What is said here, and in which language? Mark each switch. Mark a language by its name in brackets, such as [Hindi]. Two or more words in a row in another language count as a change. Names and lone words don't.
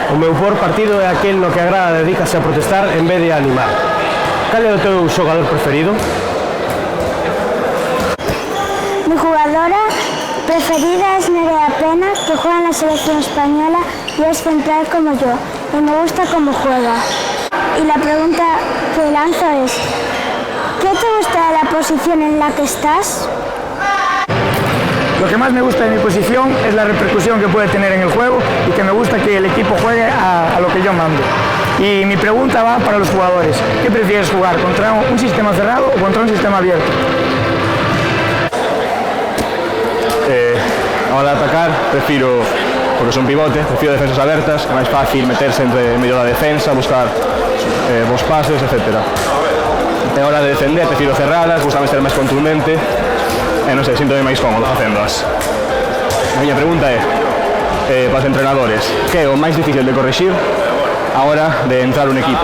[Galician] o por partido é aquel no que a grada dedícase a protestar en vez de a animar. Cal é o teu xogador preferido? [Spanish] Mi jugadora preferida es Nerea Pena, que juega en la selección española y es central como yo, y me gusta cómo juega. Y la pregunta que lanzo es, ¿qué te gusta de la posición en la que estás? Lo que más me gusta de mi posición es la repercusión que puede tener en el juego y que me gusta que el equipo juegue a lo que yo mando. Y mi pregunta va para los jugadores. ¿Qué prefieres jugar? ¿Contra un sistema cerrado o contra un sistema abierto? [Galician] A hora de atacar, prefiro, porque son pivote, prefiro defensas abertas, é máis fácil meterse entre medio da defensa, buscar bons pases, etc. E a hora de defender, prefiro cerradas, gustame ser máis contundente, e non sei, sinto-me máis cómodo facéndoas. A miña pregunta é, para os entrenadores, que é o máis difícil de corrixir a hora de entrar un equipo?